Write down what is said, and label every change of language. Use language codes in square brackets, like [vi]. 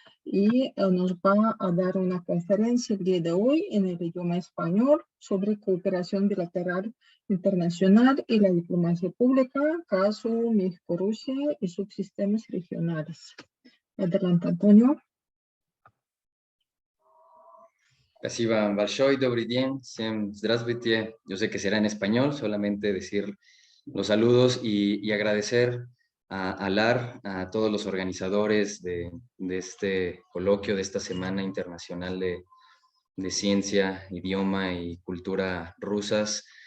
[es] Y nos va a dar una conferencia el día de hoy en el idioma español sobre cooperación bilateral internacional y la diplomacia pública, caso México-Rusia y subsistemas regionales. Adelante, Antonio. [ru] Спасибо большое, добрый день, всем здравствуйте. [es] Yo sé que será en español, solamente decir los saludos y agradecer a LAR, a todos los organizadores de este coloquio, de esta Semana Internacional de Ciencia, Idioma y Cultura Rusas.